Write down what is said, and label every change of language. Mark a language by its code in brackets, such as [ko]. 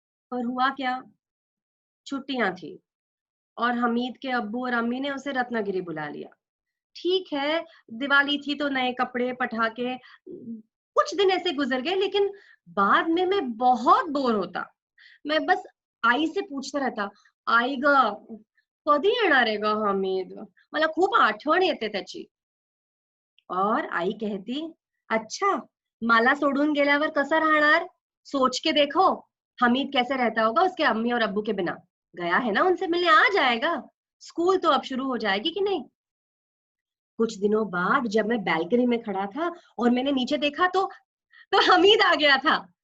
[hi] पर हुआ क्या, छुट्टियां थी और हमीद के अब्बू और अम्मी ने उसे रत्नागिरी बुला लिया। ठीक है, दिवाली थी तो नए कपड़े, पटाखे, कुछ दिन ऐसे गुजर गए, लेकिन बाद में मैं बहुत बोर होता। मैं बस आई से पूछता रहता, [mr] आई ग कधी येणार आहे ग हमीद, मला खूप आठवण येते त्याची. [hi] और आई कहती, अच्छा, [mr] मला सोडून गेल्यावर कसा राहणार, [hi] सोच के देखो, हमीद कैसे रहता होगा उसके अम्मी और अब्बू के बिना। गया है ना उनसे मिलने, आ जाएगा, स्कूल तो अब शुरू हो जाएगी कि नहीं। कुछ दिनों बाद जब मैं बैल्कनी में खड़ा था और मैंने नीचे देखा तो हमीद आ गया था।